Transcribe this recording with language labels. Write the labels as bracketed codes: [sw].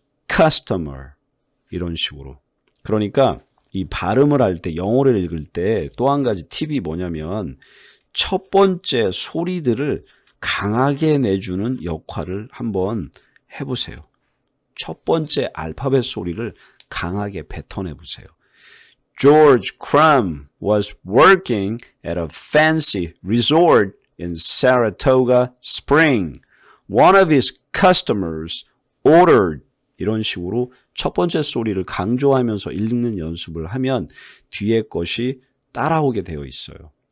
[ko] customer 이런 식으로. 그러니까 이 발음을 할 때 영어를 읽을 때 또 한 가지 팁이 뭐냐면 첫 번째 소리들을 강하게 내주는 역할을 한번 해보세요. 첫 번째 알파벳 소리를 강하게 뱉어내 보세요. [en] George Crumb was working at a fancy resort in Saratoga Spring. One of his customers ordered [ko] 이런 식으로 첫 번째 소리를 강조하면서 읽는 연습을 하면 뒤에 것이 따라오게 되어 있어요.